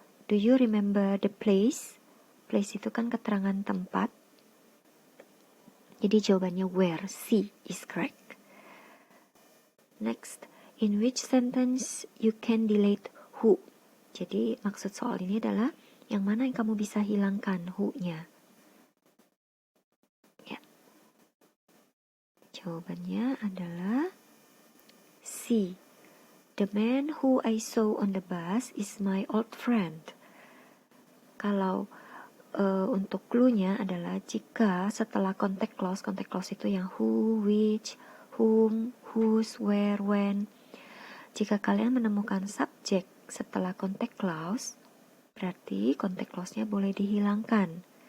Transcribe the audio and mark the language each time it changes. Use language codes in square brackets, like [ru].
[en] Do you remember the place? [id] Place itu kan keterangan tempat. Jadi jawabannya where. [en] C is correct. Next, in which sentence you can delete who? [id] Jadi maksud soal ini adalah yang mana yang kamu bisa hilangkan who-nya. Ya. Jawabannya adalah C. [en] The man who I saw on the bus is my old friend. [id] Kalau untuk clue-nya adalah jika setelah contact clause itu yang who, which, whom, whose, where, when. Jika kalian menemukan subjek setelah contact clause, berarti contact clause-nya boleh dihilangkan.